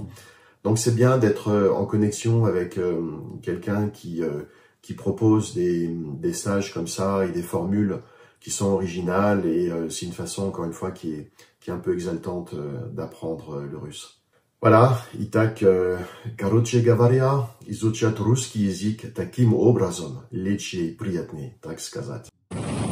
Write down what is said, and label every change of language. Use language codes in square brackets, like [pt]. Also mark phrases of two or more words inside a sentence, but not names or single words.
[fr] Donc c'est bien d'être en connexion avec quelqu'un qui propose des stages comme ça et des formules qui sont originales et c'est une façon, encore une fois, qui est un peu exaltante d'apprendre le russe. Voilà, [ru] Итак, короче говоря, изучать русский язык таким образом легче и приятнее, так сказать.